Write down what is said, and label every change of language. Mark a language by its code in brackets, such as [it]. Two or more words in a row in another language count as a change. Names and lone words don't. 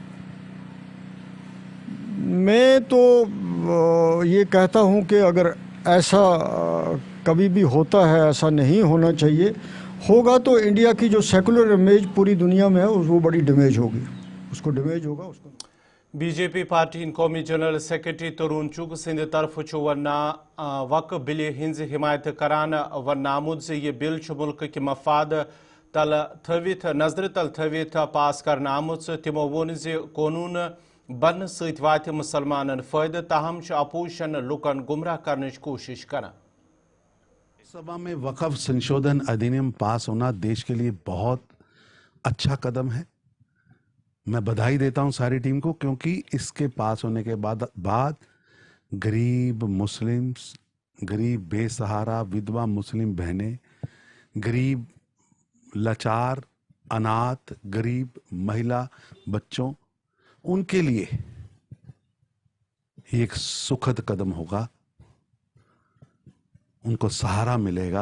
[hi] मैं तो ये कहता हूँ कि अगर ऐसा कभी भी होता है, ऐसा नहीं होना चाहिए, होगा तो इंडिया की जो [en] secular image [hi] पूरी दुनिया में है वो बड़ी डैमेज होगी, उसको डैमेज होगा उसको। [ks] बीजेपी पार्टी कौमी [en] general secretary [ks] तरुण चुग सिंध तरफ वना वक्फ बिल हिंज हिमायत करान वन आमुद से ये बिल मुल्क के मफाद तल थवित नजर तल थवित पास कर आमुद, तमो वोन कानून बन सत मुसलमान फायद, ताहम अपोजिशन लुकन [hi] गुमराह करने की कोशिश [ks] कर। [hi] सभा में वक्फ संशोधन अधिनियम पास होना देश के लिए बहुत अच्छा कदम है। मैं बधाई देता हूं सारी टीम को, क्योंकि इसके पास होने के बाद गरीब मुस्लिम्स, गरीब बेसहारा विधवा मुस्लिम बहनें, गरीब लाचार अनाथ गरीब महिला बच्चों, उनके लिए ये एक सुखद कदम होगा, उनको सहारा मिलेगा।